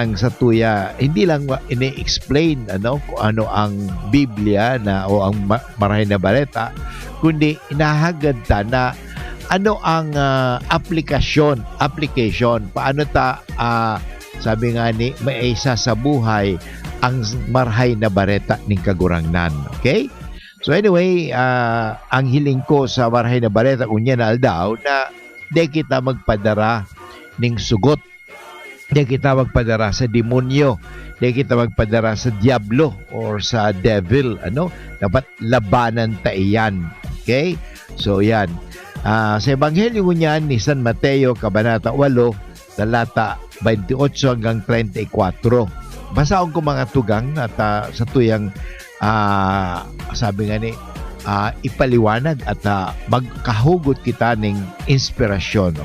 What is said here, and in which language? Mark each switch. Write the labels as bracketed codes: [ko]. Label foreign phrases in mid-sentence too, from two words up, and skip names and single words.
[bik] ang sa tuya, hindi lang ini-explain kung ano ang Biblia o ang Marhay na Baleta, kundi inahagad ta na ano ang application, paano ta sabi nga ni may isa sa buhay ang Marhay na Baleta ning kagurangnan. Okay? [en] So anyway, [bik] ang hiling ko sa Marhay na Baleta unya na aldaw na di kita magpadara ning sugot, di kita magpadara sa demonyo, di kita magpadara sa diablo or sa devil, dapat labanan ta iyan. Okay? So yan. [tl] Sa ebanghelyo niyan ni San Mateo kabanata 8 talata 28 hanggang 34. [bik] Basaon ko mga tugang at sa tuyang sabi nga ni ipaliwanag at magkahugot kita ng inspirasyon.